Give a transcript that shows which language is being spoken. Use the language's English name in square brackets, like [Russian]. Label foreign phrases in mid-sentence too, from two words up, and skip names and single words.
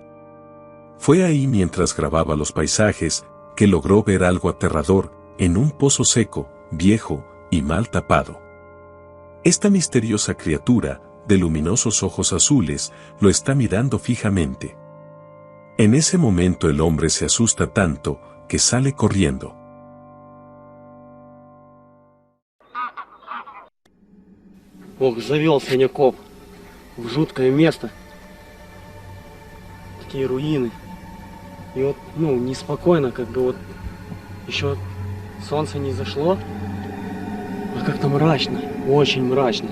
[Spanish] Fue ahí mientras grababa los paisajes que logró ver algo aterrador en un pozo seco, viejo y mal tapado. Esta misteriosa criatura, de luminosos ojos azules, lo está mirando fijamente. En ese momento el hombre se asusta tanto, que sale corriendo. [Russian] Ох, завел сегодня коп в жуткое место. Такие руины. И вот, ну, неспокойно, как бы вот еще солнце не зашло, а как-то мрачно, очень мрачно.